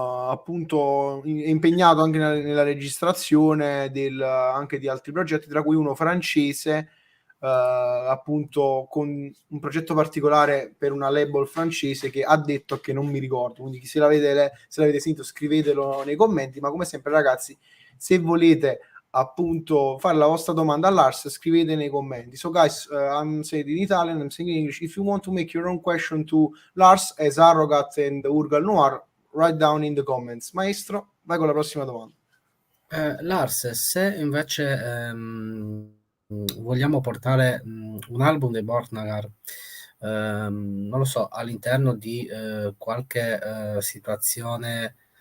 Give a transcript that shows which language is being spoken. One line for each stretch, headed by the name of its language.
Italian: appunto impegnato anche nella registrazione anche di altri progetti, tra cui uno francese, appunto con un progetto particolare per una label francese che ha detto che non mi ricordo, quindi se l'avete sentito scrivetelo nei commenti, ma come sempre ragazzi, se volete appunto fare la vostra domanda all'Ars, scrivete nei commenti.
English: So guys, I'm saying in Italian, I'm saying in English. If you want to make your own question to Lars as Arrogat and Urgal Noir, write down in the comments.
Italian: Maestro, vai con la prossima domanda. Lars, se invece vogliamo portare un album dei Borknagar, non lo so, all'interno di qualche situazione